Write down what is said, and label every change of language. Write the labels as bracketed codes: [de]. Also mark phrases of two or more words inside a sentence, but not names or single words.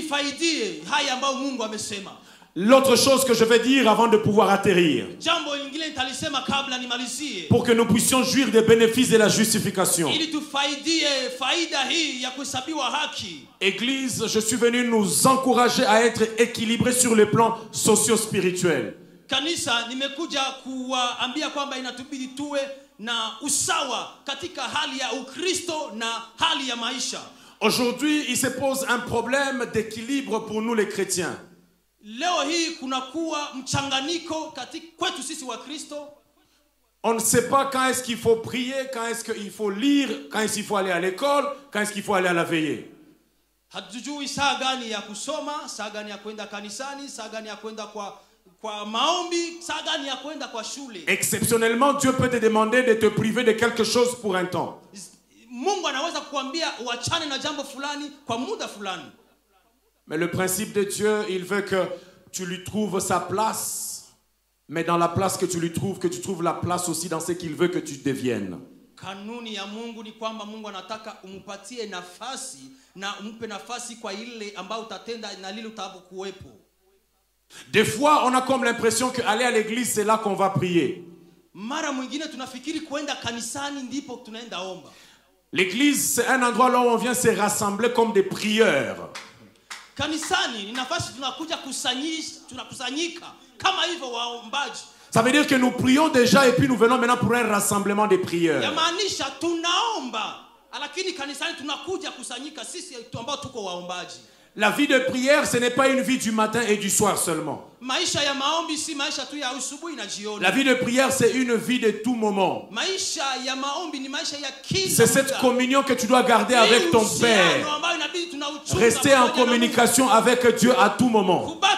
[fr] L'autre chose que je vais dire avant de pouvoir atterrir, pour que nous puissions jouir des bénéfices de la justification. Église, je suis venu nous encourager à être équilibrés sur le plan socio-spirituel. [sw] Kanisa nimekuja kuwaambia kwamba inatubidi tuwe na usawa katika hali ya Ukristo na hali ya maisha. [fr] Aujourd'hui, il se pose un problème d'équilibre pour nous les chrétiens. [sw] Leo hii kunakuwa mchanganyiko kwetu sisi wa Kristo. [fr] On ne sait pas quand est-ce qu'il faut prier, quand est-ce qu'il faut lire, quand est-ce qu'il faut aller à l'école, quand est-ce qu'il faut aller à la veillée. [sw] Hatujui saa gani ya kusoma, saa gani ya kwenda kanisani, saa gani ya kwenda kwa maombi, saa gani ya kwenda kwa shule. [fr] Exceptionnellement, Dieu peut te demander de te priver de quelque chose pour un temps. [sw] Mungu anaweza kukuambia uachane na jambo fulani kwa muda fulani. [fr] Mais le principe de Dieu, il veut que tu lui trouves sa place. Mais dans la place que tu lui trouves, que tu trouves la place aussi dans ce qu'il veut que tu deviennes. [sw] Kanuni ya Mungu ni kwamba Mungu anataka umupatie nafasi na umpe nafasi kwa ile ambayo utatenda na lile utakuwepo. [fr] Des fois, on a comme l'impression qu'aller à l'église, c'est là qu'on va prier. [sw] Mara mwingine tunafikiri kwenda kanisani ndipo tunaenda omba. [fr] L'église, c'est un endroit là où on vient se rassembler comme des prieurs. [sw] Kanisani ni nafasi tunakuja tunakusanyika kama hivyo waombaji. [fr] Ça veut dire que nous prions déjà et puis nous venons maintenant pour un rassemblement des prieurs. [sw] Yamaanisha tunaomba, lakini kanisani tunakuja kusanyika sisi ambao tuko waombaji. [fr] La vie de prière, ce n'est pas une vie du matin et du soir seulement. La vie de prière, c'est une vie de tout moment. C'est cette communion que tu dois garder avec ton Père. Rester en communication avec Dieu à tout moment.